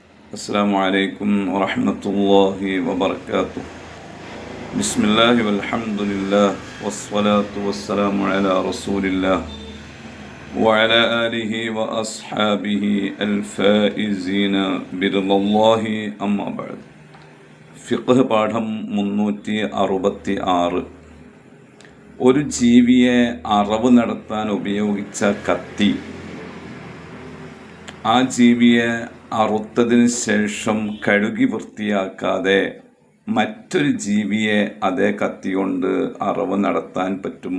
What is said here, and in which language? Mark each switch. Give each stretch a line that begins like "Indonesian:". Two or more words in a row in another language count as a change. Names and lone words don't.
Arabic: السلام عليكم ورحمة الله وبركاته. بسم الله والحمد لله والصلاة والسلام على رسول الله وعلى آله وأصحابه الفائزين برضا الله أما بعد.
Malayalam: ഫിഖ് പാഠം 366. ഒരു ജീവിയെ അറവ് നടത്താൻ ഉപയോഗിച്ച കത്തി ആ ജീവിയെ അറുത്തതിന് ശേഷം കഴുകി വൃത്തിയാക്കാതെ മറ്റൊരു ജീവിയെ അതേ കത്തി കൊണ്ട് അറവ് നടത്താൻ പറ്റുമോ?